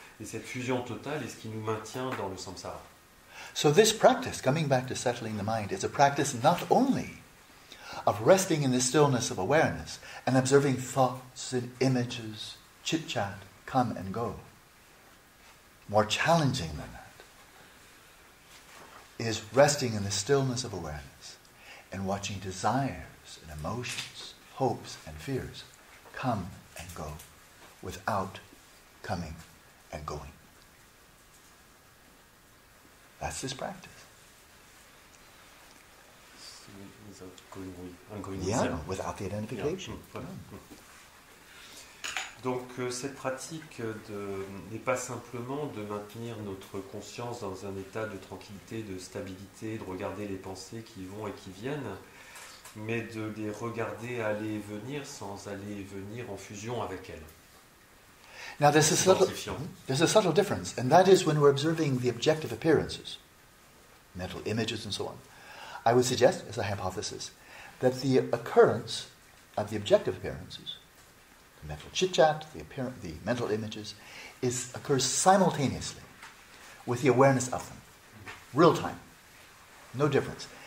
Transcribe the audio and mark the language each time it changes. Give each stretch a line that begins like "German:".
French: Et cette fusion totale est ce qui nous maintient dans le samsara.
English: So this practice, coming back to settling the mind, is a practice not only of resting in the stillness of awareness and observing thoughts and images, chit-chat, come and go. More challenging than that is resting in the stillness of awareness and watching desires and emotions, hopes and fears come and go without coming and going. That's this practice. Without going with, going with Yeah, them. without the identification. Yeah. Voilà.
French: Donc cette pratique n'est pas simplement de maintenir notre conscience dans un état de tranquillité, de stabilité, de regarder les pensées qui vont et qui viennent, mais de les regarder aller et venir sans aller et venir en fusion avec elles.
English: Now there's a subtle difference, and that is when we're observing the objective appearances, mental images and so on. I would suggest, as a hypothesis, that the occurrence of the objective appearances, the mental chit-chat, the mental images, occurs simultaneously with the awareness of them. Real time. No difference.